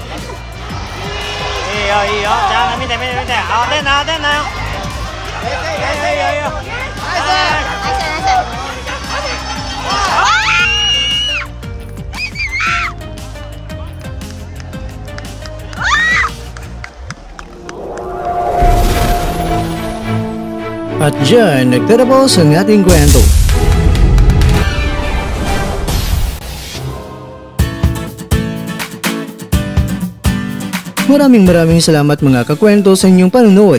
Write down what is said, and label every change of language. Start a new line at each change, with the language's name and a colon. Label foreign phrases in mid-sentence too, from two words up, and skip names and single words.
Japanese: いいよいいよじゃあ見て見て見て慌てんなよいいよいいよナイスナイス
Filipino: At dyan, nagtatapos ang ating kwento. Maraming salamat mga kakwento sa inyong panunood.